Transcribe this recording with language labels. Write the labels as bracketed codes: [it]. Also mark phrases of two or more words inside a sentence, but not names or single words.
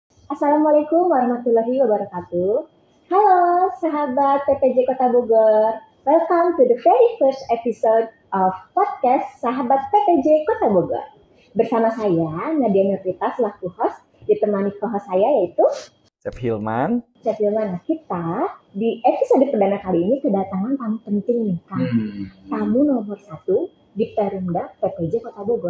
[ar] السلام عليكم ورحمة الله وبركاته. [id] Halo sahabat PPJ Kota Bogor. [en] Welcome to the very first episode of podcast Sahabat PPJ Kota Bogor. [id] Bersama saya Nadia Nurita selaku host, ditemani co-host saya yaitu Chef Hilman. Kita di episode perdana kali ini kedatangan tamu penting nih, tamu nomor 1 di Perumda PPJ Kota Bogor.